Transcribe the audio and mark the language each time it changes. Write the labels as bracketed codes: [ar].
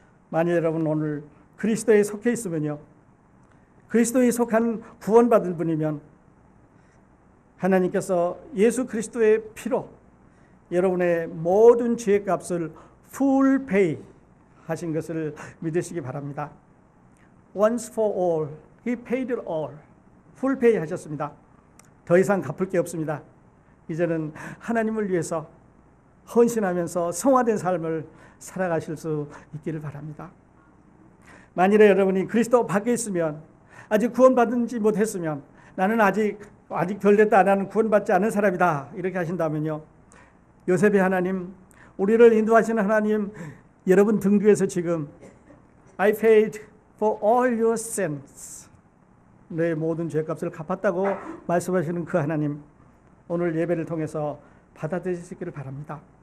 [ko] 만약 여러분 오늘 그리스도에 속해 있으면요, 그리스도에 속한 구원받을 분이면 하나님께서 예수 그리스도의 피로 여러분의 모든 죄의 값을 [en] full pay [ko] 하신 것을 믿으시기 바랍니다. [en] Once for all, He paid it all. full pay [ko] 하셨습니다. 더 이상 갚을 게 없습니다. 이제는 하나님을 위해서 헌신하면서 성화된 삶을 살아가실 수 있기를 바랍니다. 만일에 여러분이 그리스도 밖에 있으면, 아직 구원받지 못했으면, 나는 아직 덜 됐다, 나는 구원받지 않은 사람이다, 이렇게 하신다면요, 요셉의 하나님, 우리를 인도하시는 하나님, 여러분 등 뒤에서 지금 [en] I paid for all your sins, [ko] 내 모든 죄값을 갚았다고 말씀하시는 그 하나님, 오늘 예배를 통해서 받아들이시기를 바랍니다.